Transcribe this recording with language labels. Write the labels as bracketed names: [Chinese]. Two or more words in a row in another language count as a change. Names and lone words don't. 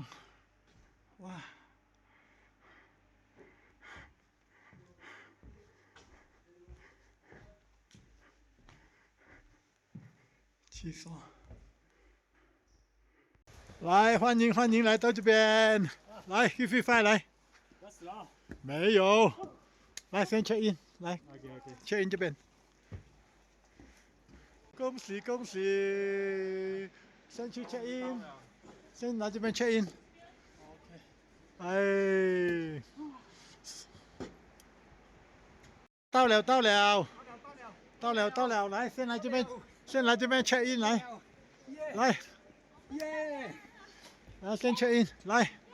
[Chinese] 哇！廁所。來，歡迎來到這邊。來 ， [English] give me five [Chinese] 來。沒有。來，先 [English] check in， [Chinese] 來 ， [English] check in [Chinese] 這邊。恭喜恭喜！先去 [English] check in， [Chinese] 先來這邊 [English] check in。 [Chinese] 哎，到了，來，先來這邊 [English] check in， [Chinese] 來，來，先 [English] check in， [Chinese] 來。